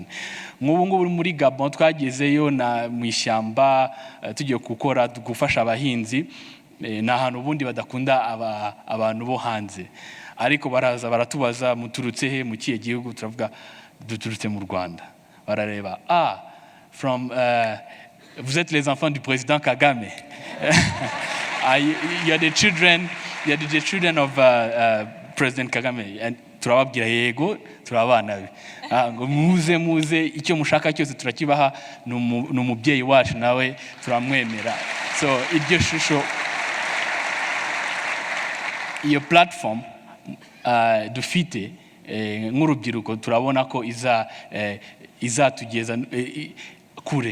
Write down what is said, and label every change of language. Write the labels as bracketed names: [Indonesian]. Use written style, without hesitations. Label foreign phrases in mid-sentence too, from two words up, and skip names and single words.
[Kinyarwanda] Nk'ubu ngubu muri Gabon twagezeyo mu ishyamba, tugiye gufasha abahinzi. Ni ahantu ubundi badakunda abantu bo hanze, ariko baraza baratubaza muturutse he, mu kihe gihugu? Turavuga duturutse mu Rwanda. Barareba, [French] vous êtes les enfants du président Kagame. [English] You're the children of President Kagame. [Kinyarwanda] And turababwira yego, turabana be. Ngo muze icyo mushaka cyose turakibaha, n'umubyeyi wacu nawe turamwemera. So iryo shusho, iyo platform dufite nk'urubyiruko, turabona ko izatugeza kure.